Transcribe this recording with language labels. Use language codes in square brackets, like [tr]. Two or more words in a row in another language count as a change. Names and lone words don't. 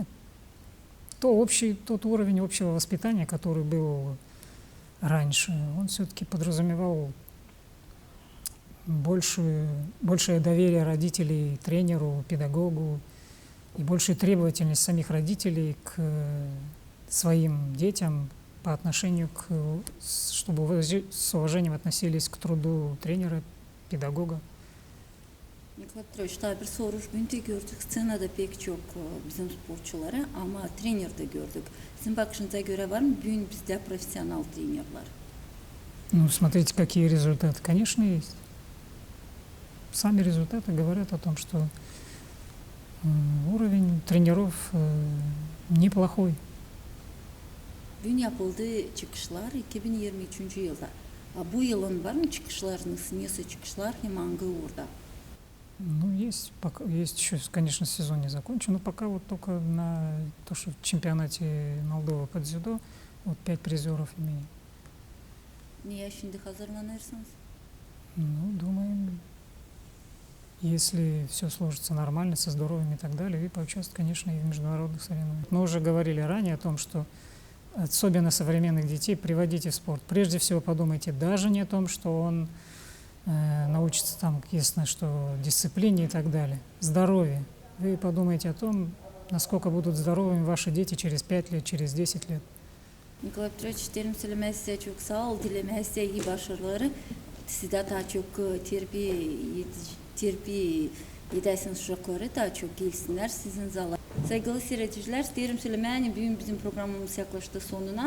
[ru] Тот уровень общего воспитания, который был раньше, он все-таки подразумевал большее доверие родителей тренеру, педагогу и большую требовательность самих родителей к своим детям по отношению к, чтобы с уважением относились к труду тренера, pедagога. [gag] Nikolay Petrovic, daha bir soruş. Bugün de gördük, scenada pek çok bizim sporcuları ama trener de gördük. Sizin bakışınıza göre var mı bugün bizde profesyonel trenerler? [ru] Ну, смотрите, какие результаты. Конечно, есть. Сами результаты говорят о том, что уровень тренеров неплохой. [gag] Bugün yapıldığı çıkışlar 2023 yılda. Bu yılın var mı çıkışlarınız? Neyse çıkışlar hem hangi orada? [ru] Ну, есть еще, конечно, сезон не закончен, но пока вот только на то, что в чемпионате Молдовы по дзюдо вот 5 призеров имеем. [gag] Niye şimdi hazırlanırsınız? [ru] Ну, думаем, если все сложится нормально, со здоровьем и так далее, и поучаствовать, конечно, и в международных соревнованиях. Мы уже говорили ранее о том, что особенно современных детей приводите в спорт. Прежде всего подумайте даже не о том, что он научится там, ясно, что дисциплине и так далее. Здоровье. Вы подумайте о том, насколько будут здоровыми ваши дети через 5 лет, через 10 лет. [gag] Nikolay Petrovic, derim söylemeye size çok sağ ol. Dilemeye size iyi başarıları. Siz de daha çok terbiye edersiniz uşakları, daha çok gelsinler sizin zala. Saygılı seyirciler, derim söylemeye bugün bizim programımız yaklaştı sonuna.